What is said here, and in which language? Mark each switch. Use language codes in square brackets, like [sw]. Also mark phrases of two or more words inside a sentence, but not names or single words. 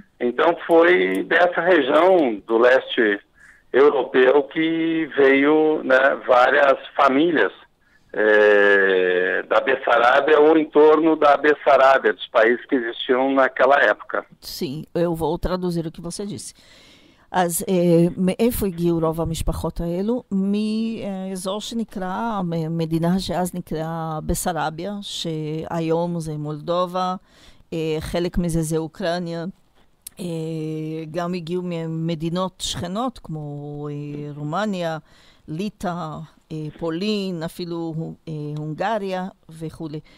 [pt] Então foi dessa região do leste europeu que veio, né, várias famílias da Bessarábia ou em torno da Bessarábia, dos países que existiam naquela época. Sim, eu vou traduzir o que você disse. [he] אז מאיפה הגיעו רוב המשפחות האלו? מאזור שנקרא, מדינה שאז נקרא בסרביה, שהיום זה מולדובה, חלק מזה זה אוקראינה, גם הגיעו ממדינות שכנות כמו רומניה, ליטא, פולין, אפילו הונגריה וכו'.